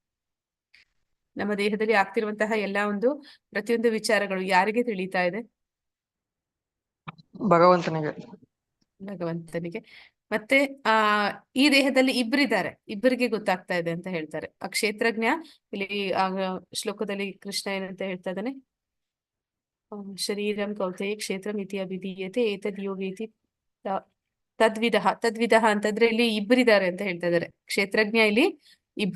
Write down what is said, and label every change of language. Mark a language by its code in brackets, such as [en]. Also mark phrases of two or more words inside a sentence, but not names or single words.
[kn] ನಮ್ಮ ದೇಹದಲ್ಲಿ ಆಗ್ತಿರುವಂತಹ ಎಲ್ಲಾ ಒಂದು ಪ್ರತಿಯೊಂದು ವಿಚಾರಗಳು ಯಾರಿಗೆ ತಿಳಿತಾ ಇದೆ? ಭಗವಂತನಿಗೆ. ಮತ್ತೆ ಈ ದೇಹದಲ್ಲಿ ಇಬ್ಬರಿಗೆ ಗೊತ್ತಾಗ್ತಾ ಇದೆ ಅಂತ ಹೇಳ್ತಾರೆ. ಆ ಕ್ಷೇತ್ರಜ್ಞ ಇಲ್ಲಿ ಶ್ಲೋಕದಲ್ಲಿ ಕೃಷ್ಣ ಏನಂತ ಹೇಳ್ತಾ ಇದ್ದಾನೆ. [sa] ಶರೀರಂ ಕೌಂತೆಯ ಕ್ಷೇತ್ರಂ ಇತಿ ಅಭಿಧೀಯತೆ ಏತದ್ ಯೋಗೇತಿ ತದ್ವಿಧ [kn] ಅಂತಂದ್ರೆ ಇಲ್ಲಿ ಇಬ್ಬರಿದ್ದಾರೆ ಅಂತ ಹೇಳ್ತಾ ಇದ್ದಾರೆ. ಕ್ಷೇತ್ರಜ್ಞ ಇಲ್ಲಿ